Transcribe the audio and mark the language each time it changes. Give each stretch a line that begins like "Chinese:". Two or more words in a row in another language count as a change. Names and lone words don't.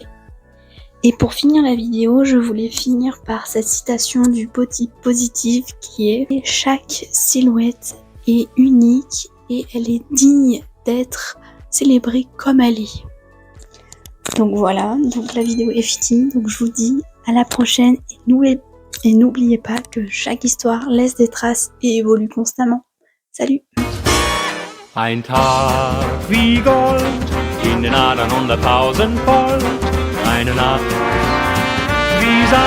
French: Et pour finir la vidéo, je voulais finir par cette citation du
English: body positive
French: qui est « Chaque silhouette est unique et elle est digne d'être célébrée comme elle est ». Donc voilà, donc la vidéo est finie, donc je vous dis à la prochaine et n'oubliez pas que chaque histoire laisse des traces et évolue constamment. Salut!
German: Ein Tag wie Gold, in den Adern 100.000 Volt, eine Nacht wie Sand.